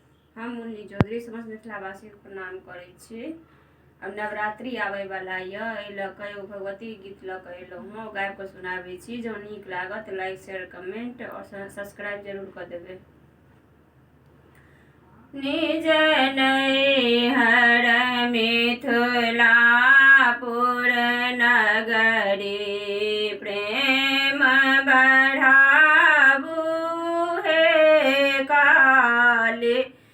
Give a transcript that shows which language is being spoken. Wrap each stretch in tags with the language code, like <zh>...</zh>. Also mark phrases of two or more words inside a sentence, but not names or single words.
<mai>हम मुन्नी चौधरी समस्त मिथिलावासी के प्रणाम करै छी। अब नवरात्रि आवे वाला एगो भगवती गीत लऽ गाबि कऽ सुनाबै छी। जो नीक लागत</mai> <en>like share comment</en> <mai>और सब्सक्राइब जरूर कर देबै। निज नैहर मिथिलापुर नगरी प्रेम बढ़ाबू हे काली।</mai>